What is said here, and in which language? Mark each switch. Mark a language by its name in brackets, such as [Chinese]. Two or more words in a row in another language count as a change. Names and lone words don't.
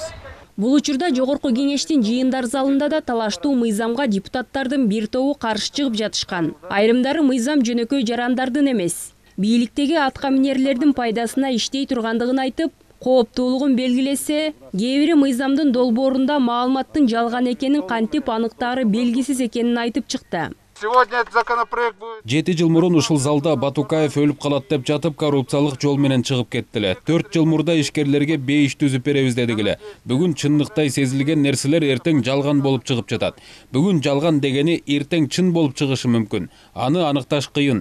[Kyrgyz] Бул учурда Жогорку Кеңештин жыйындар залында да талаштуу мыйзамга депутаттардын бир тобу каршы чыгып жатышкан. Айрымдары мыйзам жөнөкөй жарандардын эмес, бийликтеги аткаминерлердин пайдасына иштей тургандыгын айтып, кооптуулугун белгилесе, кээ бири мыйзамдын долбоорунда маалыматтын жалган экенин кантип аныктаары белгисиз экенин айтып чыкты. [Russian] Сегодня этот законопроект будет... [Kyrgyz] 7 жыл мурун ушул залда Батукаев өлүп калат деп жатып, коррупциялык жол менен чыгып кеттиле. 4 жыл мурда ишкерлерге бейиш түзүп беребиз дедигиле. Бүгүн чындыктай сезилген нерселер эртең жалган болуп чыгып жатат. Бүгүн жалган дегени эртең чын болуп чыгышы мүмкүн. Аны аныкташ кыйын.